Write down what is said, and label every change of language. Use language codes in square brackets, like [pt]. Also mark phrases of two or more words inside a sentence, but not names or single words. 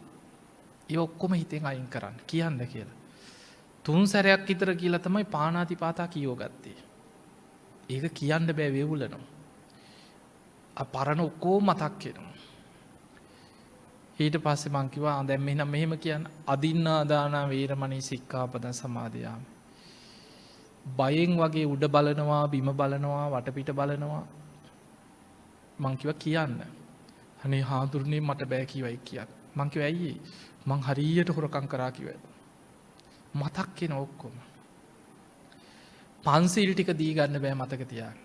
[si] ඒ ඔක්කොම හිතෙන් අයින් කරන්න කියන්න කියලා. 3 සැරයක් විතර කියලා තමයි පානාතිපාතා කියෝ ගත්තේ. ඒක කියන්න බෑ වෙවුලනවා. පරණ ඔක්කොම මතක් වෙනවා. [pi] ඊට පස්සේ මං කිව්වා දැන් මෙහෙනම් මෙහෙම කියන්න අදින්නා දාන වේරමණී සික්ඛාපදං සමාදියාමි. [si] බයෙන් වගේ උඩ බලනවා බිම බලනවා වටපිට බලනවා. මං කිව්වා කියන්න. අනේ හාඳුරුනේ මට බෑ කිව්වයි කියන්න. මං කිව්වා ඇයි මං හරියට හොරකම් කරා කිව්වා. මතක් වෙන ඔක්කොම. පන්සිල් ටික දී ගන්න බෑ මතක තියාගන්න.